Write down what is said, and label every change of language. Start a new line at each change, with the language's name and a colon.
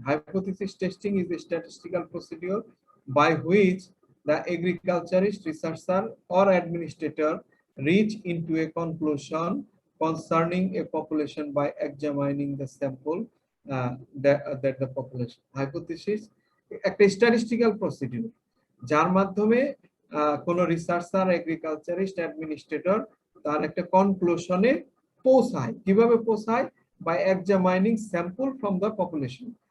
English: Hypothesis testing is a statistical procedure by which the agriculturist, researcher, or administrator reach into a conclusion concerning a population by examining the sample that the population.
Bangla: Hypothesis একটা
English: statistical procedure
Bangla: যার মাধ্যমে কোন researcher, agriculturist, administrator তার একটা কনক্লুশনে পৌঁছায়। কিভাবে পৌঁছায়?
English: by examining sample from the population.